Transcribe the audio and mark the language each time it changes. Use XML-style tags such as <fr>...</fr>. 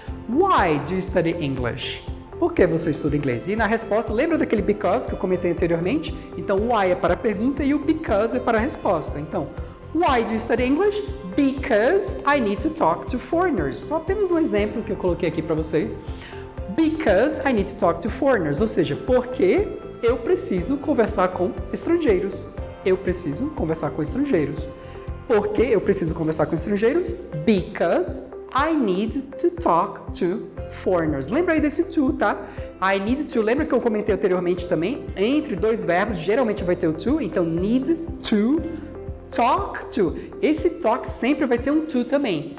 <en>Why do you study English?</en> <pt>Por que você estuda inglês? E na resposta, lembra daquele because que eu comentei anteriormente? Então, why é para a pergunta e o because é para a resposta.</pt> <en>Então, why do you study English? Because I need to talk to foreigners.</en> <pt>Só apenas um exemplo que eu coloquei aqui para você.</pt> <en>Because I need to talk to foreigners.</en> <pt>Ou seja, porque eu preciso conversar com estrangeiros. Eu preciso conversar com estrangeiros. Por que eu preciso conversar com estrangeiros?</pt> <en>Because I need to talk to foreigners.</en> <pt>Lembra aí desse to, tá? I need to, lembra que eu comentei anteriormente também? Entre dois verbos, geralmente vai ter o to, então need to talk to. Esse talk sempre vai ter um to também.</pt>